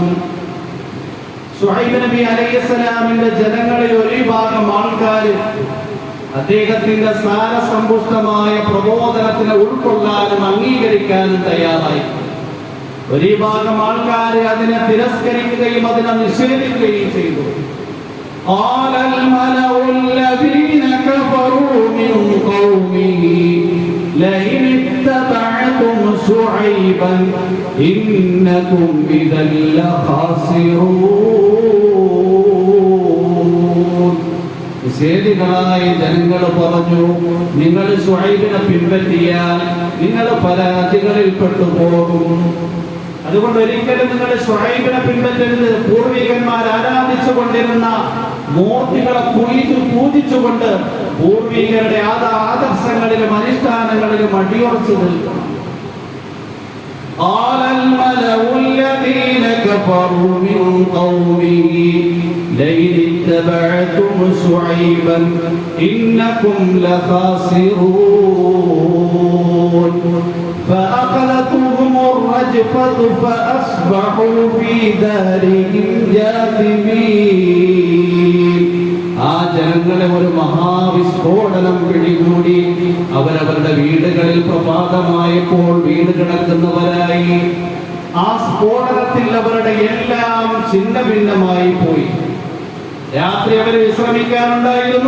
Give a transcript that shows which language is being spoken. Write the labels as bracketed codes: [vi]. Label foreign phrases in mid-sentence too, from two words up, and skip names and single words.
[ml] ശുഐബ് നബി അലൈഹിസ്സലാമിന്റെ ജനങ്ങളിൽ ഒരു വിഭാഗം ആൾക്കാർ അദ്ദേഹത്തിന്റെ സാരസമ്പുഷ്ടമായ പ്രബോധനത്തിനെ ഉൾക്കൊള്ളാനും അംഗീകരിക്കാനും തയ്യാറായി. ഒരു വിഭാഗം ആൾക്കാർ അതിനെ തിരസ്കരിക്കുകയും അതിനെ നിഷേധിക്കുകയും ചെയ്തു. [ar] قال الملأ الذين كفروا من قومه لئن اتبعتم شعيبا إنكم إذا لخاسرون. [ml] നിഷേധികളായ ജനങ്ങൾ പറഞ്ഞു, നിങ്ങൾ ശുഐബിനെ പിൻപറ്റിയാൽ നിങ്ങൾ പരാജികളിൽ പെട്ടുപോകും. അതുകൊണ്ട് ഒരിക്കലും നിങ്ങൾ ശുഐബിനെ പിൻപറ്റരുത്. പൂർവികന്മാർ ആരാധിച്ചു കൊണ്ടിരുന്ന മൂർത്തികളെ പൂജിച്ചുകൊണ്ട് പൂർവികരുടെ ആദർശങ്ങളിലും അനുഷ്ഠാനങ്ങളിലും അടിയുറച്ചു നിൽക്കണം. [ar] قال الملأ الذين كفروا من قومه لئن اتبعتم شعيبا إنكم لخاسرون فأخذتهم الرجفة فأصبحوا في دارهم جاثمين. [ml] ആ ജനങ്ങളെ ഒരു മഹാവിസ്ഫോടനം പിടികൂടി. അവരവരുടെ വീടുകളിൽ പ്രഭാതമായപ്പോൾ വീട് കിടക്കുന്നവരായി. ആ സ്ഫോടനത്തിൽ അവരുടെ എല്ലാം ഛിന്ന ഭിന്നമായി പോയി. രാത്രി അവർ വിശ്രമിക്കാനുണ്ടായിരുന്നു.